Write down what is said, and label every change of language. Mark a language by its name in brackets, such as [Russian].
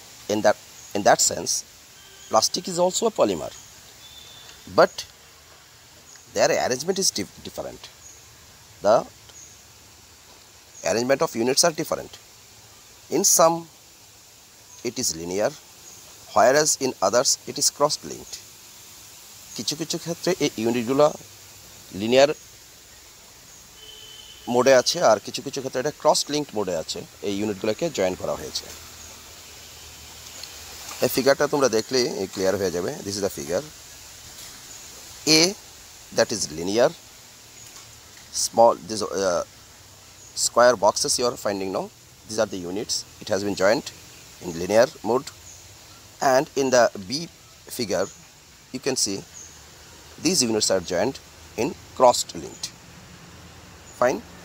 [English] In that sense, plastic is also a polymer, but their arrangement is different. The arrangement of units are different. In some it is linear, whereas in others it is cross-linked. [Bangla] কিছু কিছু ক্ষেত্রে এই ইউনিটগুলো linear মোডে আছে, আর কিছু কিছু ক্ষেত্রে এটা ক্রস লিঙ্কড মোডে আছে। এই ইউনিটগুলোকে জয়েন করা হয়েছে। এই ফিগারটা তোমরা দেখলে ক্লিয়ার হয়ে যাবে। [English] This is the figure A, that is linear, small this square boxes you are finding now, these are the units. It has been joined in linear mode. And in the B figure you can see these units are joined in crossed linked. Fine.